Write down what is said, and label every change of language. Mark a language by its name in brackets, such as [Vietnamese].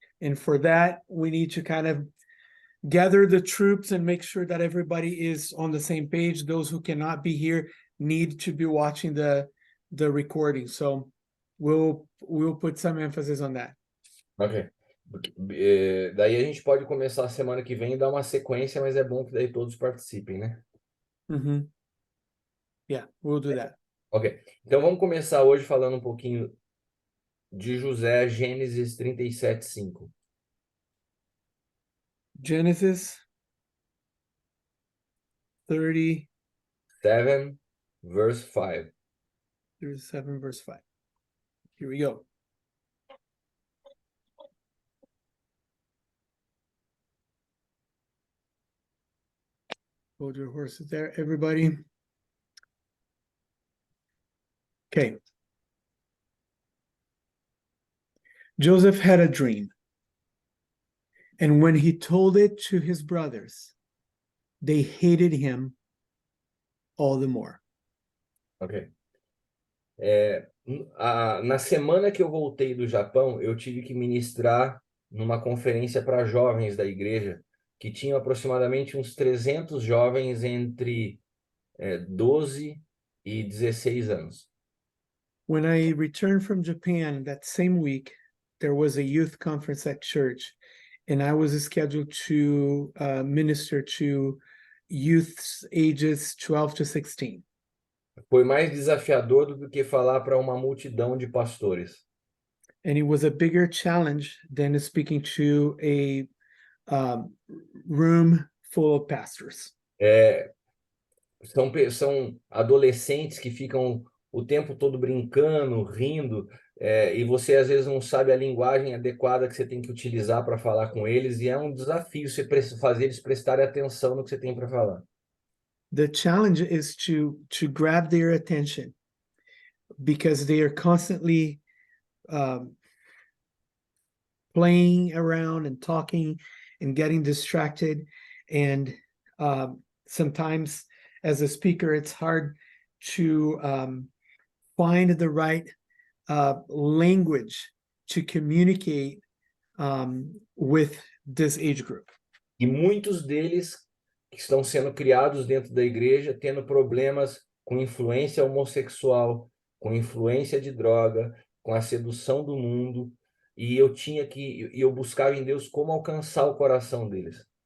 [English] And for that, we need to kind of gather the troops and make sure that everybody is on the same page. Those who cannot be here need to be watching the recording. So we'll put some emphasis on that. Ok. [Portuguese] Daí a gente pode começar a semana que vem e dar uma sequência, mas é bom que daí todos participem, né? [English] Mm-hmm. Yeah, we'll do that. Ok. [Portuguese] Então vamos começar hoje falando um pouquinho de José, Gênesis 37:5. [English] Genesis 30 7, verse 5. through 7, verse 5. Here we go. Hold your horses there, everybody. Okay. Joseph had a dream, and when he told it to his brothers, they hated him all the more. Ok. [Portuguese] Na semana que eu voltei do Japão, eu tive que ministrar numa conferência para jovens da igreja, que tinham aproximadamente uns 300 jovens entre 12 e 16 anos. [English] When I returned from Japan that same week, there was a youth conference at church, and I was scheduled to minister to youths ages 12 to 16. [Portuguese] Foi mais desafiador do que falar para uma multidão de pastores. [English] And it was a bigger challenge than speaking to a room full of pastors. [Portuguese] São adolescentes que ficam o tempo todo brincando, rindo, e você às vezes não sabe a linguagem adequada que você tem que utilizar para falar com eles, e é um desafio você fazer eles prestarem atenção no que você tem para falar. [English] The challenge is to grab their attention, because they are constantly playing around and talking and getting distracted, and sometimes as a speaker it's hard to find the right language to communicate with this age group. [Portuguese] E muitos deles que estão sendo criados dentro da igreja tendo problemas com influência homossexual, com influência de droga, com a sedução do mundo, e eu buscava em Deus como alcançar o coração deles.